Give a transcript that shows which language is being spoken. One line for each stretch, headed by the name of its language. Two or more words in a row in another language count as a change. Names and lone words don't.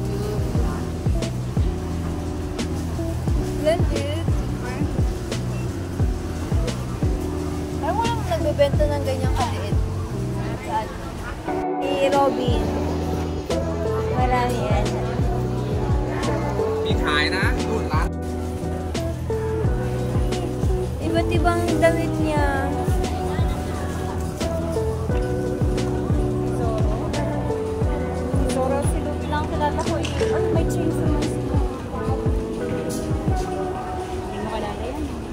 Filipino: Blended. Parang walang nagbebenta ng ganyang kaliit. Si Robin. Marami yan.
Thai: มีขายนะนู่นร้าน
Filipino: Iba't ibang damit niya. Zoro, si Luffy lang kilala ko eh. Ay, may chainsaw man sila. Hindi mo kalala yan.